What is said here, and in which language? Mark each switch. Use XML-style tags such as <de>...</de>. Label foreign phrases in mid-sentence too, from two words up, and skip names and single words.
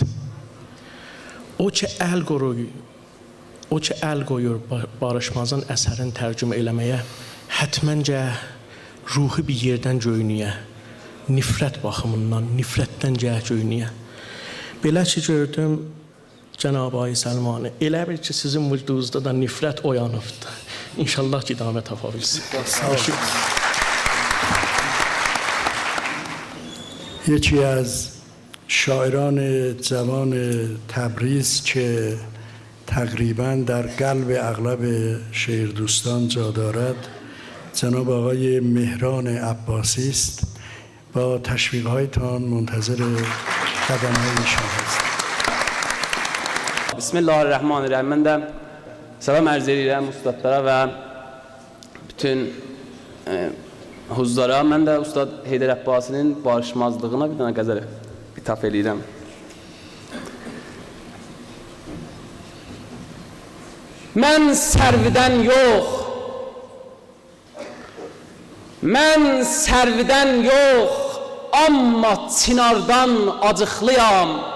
<az>O ki, əl qoyur barışmazın əsərin tərcümə eləməyə, hətməncə ruhu bir yerdən göynüyə, nifrət baxımından, nifrətdən göynüyə. Belə ki, gördüm, Cənab-ı Ay Salmanı, elə bir ki, sizin vücudunuzda da nifrət oyanıbdır. İnşallah ki, idamə tapa bilsin.</az> <fa>یکی از شاعران جوان تبریز که تقریباً در قلب اغلب شعردوستان جا دارد جناب آقای مهران عباسی است. با تشویق‌هایتان منتظر قدم‌های شما هستم.</fa> <ar>بسم الله الرحمن الرحیم.</ar> <az>من də salam ərz edirəm ustadlara və bütün huzurlara. Mən də Ustad Heydər Əbbasinin barışmazlığına bir dənə qəzəl ithaf edirəm. Mən sərvidən yox, mən sərvidən yox, amma çinardan acıqlıyam.</az>